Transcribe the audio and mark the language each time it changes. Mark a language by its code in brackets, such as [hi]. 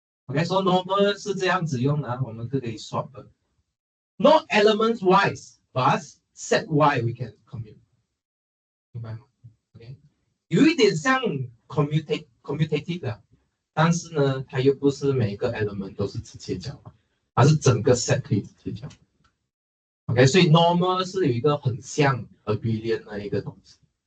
[zh] Okay, so normal 是这样子用的，我们可以 swap 的。 [en] Not elements wise, but set y we can commute. [zh] 明白吗 ？OK， 有一点像 commutative 的，但是呢，它又不是每一个 element 都是直接交换，而是整个 set 可以直接交换。 OK， 所以 normal 是有一个很像 Abelian 的一个东西。